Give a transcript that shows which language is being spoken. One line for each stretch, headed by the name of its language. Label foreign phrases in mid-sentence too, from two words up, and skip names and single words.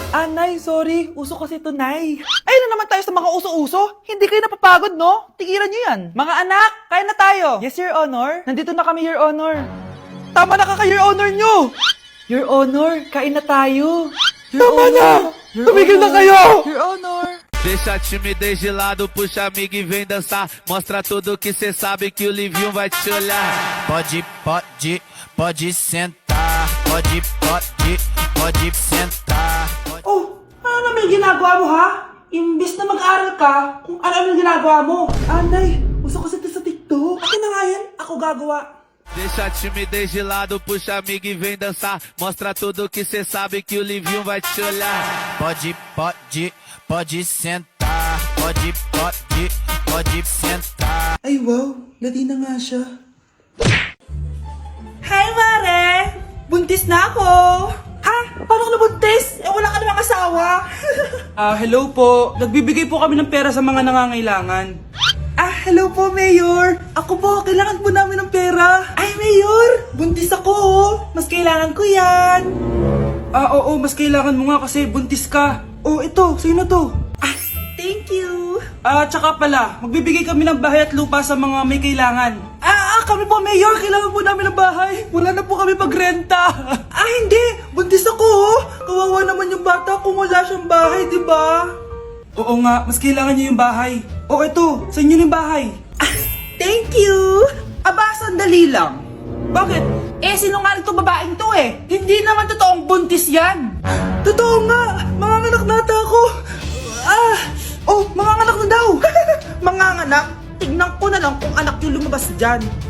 Filipino: Nay, sorry. Uso kasi ito, Nay. Ayun na naman tayo sa mga uso-uso. Hindi kayo napapagod, no? Tigilan nyo yan. Mga anak, kain na tayo.
English: Yes, Your Honor.
Filipino: Nandito na kami,
English: Your Honor.
Filipino: Tama na ka,
English: Your Honor
Filipino: nyo.
English: Your Honor,
Filipino: kain na tayo. Tama na! Tumigil na kayo!
English: Your Honor.
Portuguese: Deixa a timidez de lado, puxa amigo e vem dançar. Mostra tudo que cê sabe que o Livinho vai te olhar. Pode sentar. Pode sentar.
Filipino: Oh, ano naman yung ginagawa mo, ha? Imbis na mag-aral ka, kung ano yung ginagawa mo. Nay, uso kasi ito sa TikTok. Akin na nga yan, ako gagawa.
Portuguese: Deixa a timidez de lado, puxa amigo e vem dançar. Mostra tudo que cê sabe que o Livinho vai te olhar. Pode sentar. Pode sentar.
Filipino: Ay, wow, ladi na nga siya. Hi, Mare! Buntis na ako! Ha? Paano ka nabuntis? Wala ka namang asawa. Hello po. Nagbibigay po kami ng pera sa mga nangangailangan. Hello po, Mayor. Ako po, kailangan po namin ng pera. Ay, Mayor! Buntis ako, oh. Mas kailangan ko yan. Oo, mas kailangan mo nga kasi buntis ka. Oh, ito, sa'yo na to.
English: Thank you.
Filipino: Tsaka pala, magbibigay kami ng bahay at lupa sa mga may kailangan. Kami po, Mayor. Kailangan po namin ng bahay. Wala na po kami magrenta. Hindi. Buntis ako, oh. Kawawa naman yung bata kung wala siyang bahay, di ba? Oo nga, mas kailangan niyo yung bahay. O, ito. Sa inyo yung bahay.
English: Thank you.
Filipino: Sandali lang. Bakit? Sinungaling tong babaeng to eh. Hindi naman totoong buntis yan. Totoo nga. Manganganak nata ako. Manganganak na daw. Manganganak? Tignan ko na lang kung anak yung lumabas dyan.